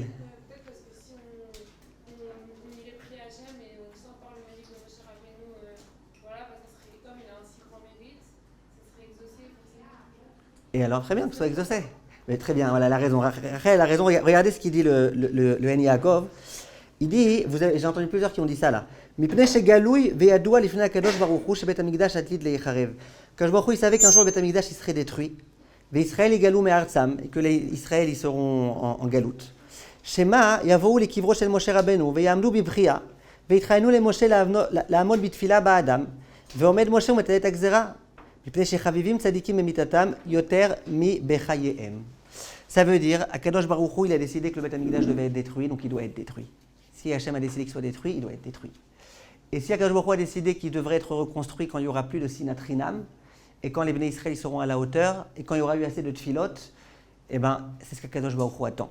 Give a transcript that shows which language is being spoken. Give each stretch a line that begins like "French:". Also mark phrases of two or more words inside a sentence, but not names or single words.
French: Peut-être parce que si on irait prier Hachem et sans par le mérite de Moshe Rabbeinu, voilà, bah, ça serait, comme il a un si grand mérite, ça serait exaucé forcément. Et alors, très bien que ce soit exaucé. Mais très bien, voilà, elle a raison. Rachel a raison. Regardez ce qu'il dit le En Yaakov. Il dit, j'ai entendu plusieurs qui ont dit ça là.
Hebrew: מפני שגלוי וידוע לפני הקדוש ברוך הוא שבית המקדש עתיד ליחרב. קדוש ברוך הוא,
French: il savait qu'un jour le
Hebrew: בית המקדש
French: il serait détruit.
Hebrew: וישראל יגלו מארצם,
French: et que les Israël ils seront en galoute.
Hebrew: שמא יבואו לקברו של משה רבינו ויעמדו בבכיה ויתחננו למשה לעמוד בתפלה בעדם ועומד משה ומבטל את הגזרה מפני שחביבים צדיקים במיתתם יותר מבחייהם.
French: Ça veut dire,
Hebrew: הקדוש ברוך הוא,
French: il a décidé que le
Hebrew: בית המקדש
French: devait être détruit, donc il doit être détruit. Si Hachem a décidé qu'il soit détruit, il doit être détruit. Et si
Hebrew: הקדוש ברוך הוא
French: a décidé qu'il devrait être reconstruit quand il n'y aura plus de Sinatrinam, et quand les
Hebrew: בני ישראל
French: seront à la hauteur, et quand il y aura eu assez de tfilot, eh ben, c'est ce qu'
Hebrew: הקדוש ברוך הוא
French: attend.